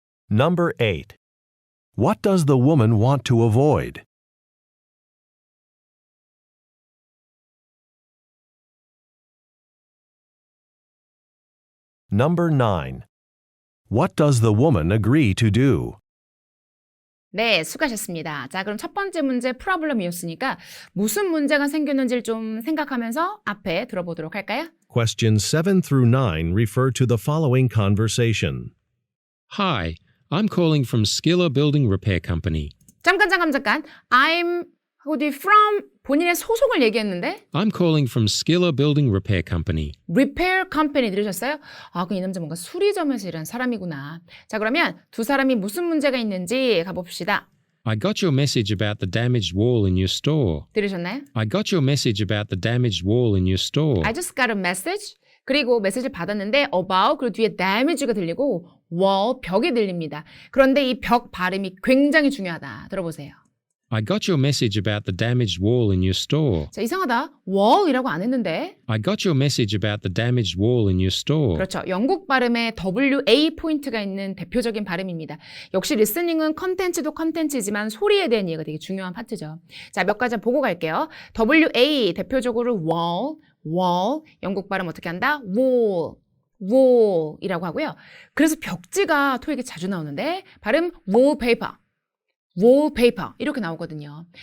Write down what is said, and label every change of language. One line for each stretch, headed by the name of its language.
English: Number 8. What does the woman want to avoid? Number 9. What does the woman agree to do?
Korean: 네, 수고하셨습니다. 자, 그럼 첫 번째 문제 프로블럼이었으니까 무슨 문제가 생겼는지를 좀 생각하면서 앞에 들어보도록 할까요?
English: Questions 7 through 9 refer to the following conversation. Hi, I'm calling from Skiller Building Repair Company.
Korean: 잠깐.
English: I'm
Korean: 어디
English: from
Korean: 본인의 소속을 얘기했는데
English: I'm calling from Skiller Building Repair Company.
Korean: repair company 들으셨어요? 아, 그 이 남자 뭔가 수리점에서 일하는 사람이구나. 자, 그러면 두 사람이 무슨 문제가 있는지 가봅시다.
English: I got your message about the damaged wall in your store.
Korean: 들으셨나요?
English: I got your message about the damaged wall in your store. I just got a message.
Korean: 그리고 메시지를 받았는데 about 그리고 뒤에 damage가 들리고 wall 벽이 들립니다. 그런데 이 벽 발음이 굉장히 중요하다. 들어보세요.
English: I got your message about the damaged wall in your store.
Korean: 자, 이상하다. wall이라고 안 했는데.
English: I got your message about the damaged wall in your store.
Korean: 그렇죠. 영국 발음에 WA 포인트가 있는 대표적인 발음입니다. 역시 리스닝은 컨텐츠도 컨텐츠지만 소리에 대한 이해가 되게 중요한 파트죠. 자, 몇 가지 보고 갈게요. WA 대표적으로 wall, 영국 발음 어떻게 한다? wall이라고 하고요. 그래서 벽지가 토익에 자주 나오는데 발음 wallpaper 이렇게 나오거든요.